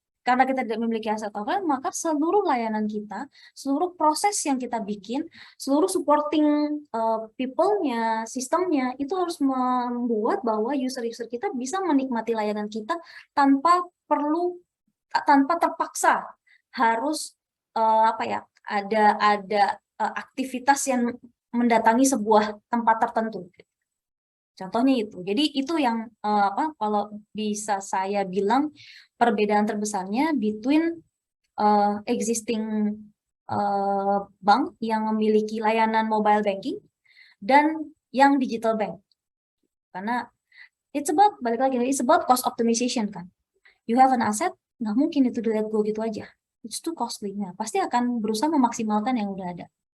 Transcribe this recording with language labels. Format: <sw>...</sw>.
<id>Karena kita tidak memiliki aset offline, maka seluruh layanan kita, seluruh proses yang kita bikin, seluruh supporting people-nya, sistemnya, itu harus membuat bahwa user-user kita bisa menikmati layanan kita tanpa terpaksa harus ada aktivitas yang mendatangi sebuah tempat tertentu. Contohnya itu. Jadi itu yang kalau bisa saya bilang perbedaan terbesarnya</id> <en>between existing bank</en> <id>yang memiliki layanan mobile banking dan yang digital bank. Karena balik lagi,</id> <en>it's about cost optimization</en> <id>kan.</id> <en>You have an asset,</en> <id>nggak mungkin itu di</id> <en>let go</en> <id>gitu aja.</id> <en>It's too costly.</en> <id>Nah, pasti akan berusaha memaksimalkan yang udah ada.</id>